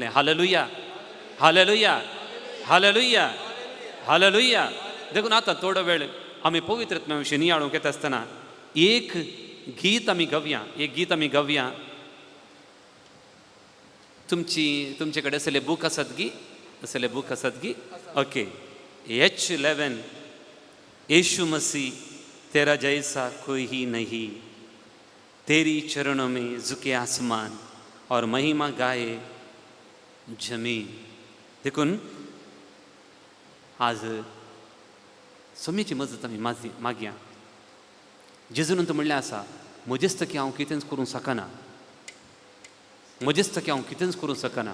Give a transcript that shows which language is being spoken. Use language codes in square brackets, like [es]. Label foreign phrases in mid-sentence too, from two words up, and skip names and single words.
[he] हालेलुया, हालेलुया, हालेलुया, हालेलुया. [kok] देखून आतां थोडो वेळ आमी पवित्रत्म्या विशीं नियाळूंक येता आसतना एक गीत आमी गावया. तुमचे कडेन असले बूक आसात गी? ओके. [hi] H11 यीशु मसीह तेरा जैसा कोई ही नहीं, तेरी चरणों में झुके आसमान और महिमा गाए जमीन. [kok] देखून आज सोम्याची मजत आमी मागया. जेजून म्हणलें आसा, म्हजेच तकी हांव कितेंच करूंक शकना, म्हजेच तकी हांव कितेंच करूंक शकना.